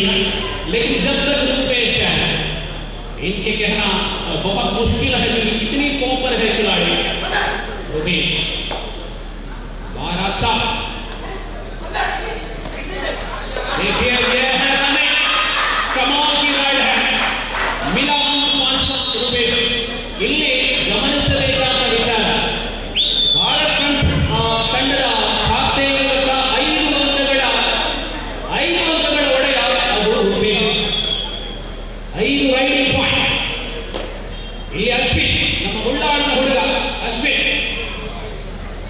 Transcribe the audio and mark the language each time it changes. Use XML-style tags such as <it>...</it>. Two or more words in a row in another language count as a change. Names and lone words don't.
<hi>लेकिन जब तक रूपेश है इनके कहना बहुत मुश्किल है क्योंकि कितनी फॉर्म पर है खिलाड़ी. रूपेश 12 देखिए ये है रनिंग कमाल की राइड है. मिला 5 ರೂಪೇಶ್.</hi> <kn>ಇಲ್ಲಿ ಗಮನಿಸಬೇಕಾದ ವಿಚಾರ ಭಾರತ ತಂಡದ ಖಾತೆಯಲ್ಲಿರುವ 5 ಅಂಕಗಳ ಒಡೆಯ ಅದು ರೂಪೇಶ್.</kn> <en>5 raiding point.</en> <kn>ಇಲ್ಲಿ ಅಶ್ವಿನ್ ನಮ್ಮ ಉಳ್ಳಾಳದ ಹುಡುಗ ಅಶ್ವಿನ್</kn>